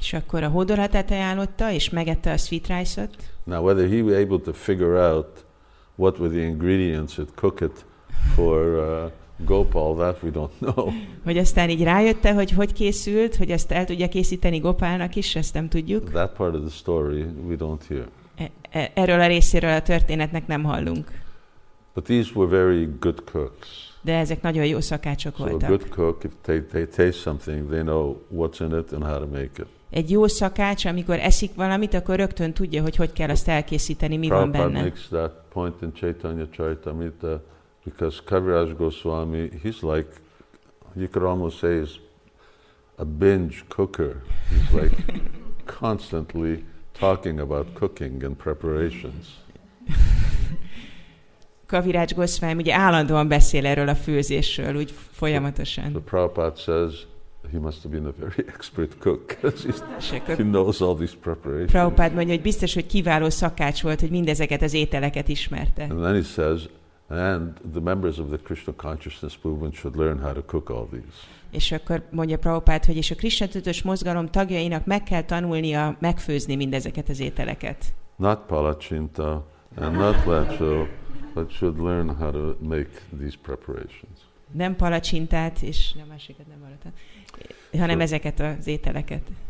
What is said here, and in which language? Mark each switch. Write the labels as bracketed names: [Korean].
[Hungarian] És akkor a hódolatát ajánlotta, és megette a sweet rice-ot. [English] Now, whether he was able to figure out what were the ingredients that cook it for Gopal, that we don't know. [Hungarian] Hogy aztán így rájötte, hogy készült, hogy ezt el tudja készíteni Gopálnak is, ezt nem tudjuk. [English] That part of the story we don't hear. [Hungarian] Erről a részéről a történetnek nem hallunk. [English] But these were very good cooks. [Hungarian] De ezek nagyon jó szakácsok voltak. [English] So a good cook, if they taste something, they know what's in it and how to make it. [Hungarian] Egy jó szakács, amikor eszik valamit, akkor rögtön tudja, hogy kell azt elkészíteni, mi van benne. [English] Prabhupada makes that point in Caitanya Charitamrita, because Kaviraj Goswami, he's like, you could almost say he's a binge cooker. He's like constantly talking about cooking and preparations. [Hungarian] Kaviraj Goswami ugye állandóan beszél erről a főzésről, úgy folyamatosan. [English] So Prabhupada says he must have been a very expert cook, because he knows all these preparations. [Hungarian] Prabhupada mondja, hogy biztos, hogy kiváló szakács volt, hogy mindezeket az ételeket ismerte. [English] And then he says, and the members of the Krishna consciousness movement should learn how to cook all these. [Hungarian] És akkor mondja Prabhupada, hogy és a Krishna tudatos mozgalom tagjainak meg kell tanulnia megfőzni mindezeket az ételeket. [English] Not palachinta and not lecho, but should learn how to make these preparations. [Hungarian] Nem palacsintát, és nem másikat nem hallottam, hanem ezeket az ételeket.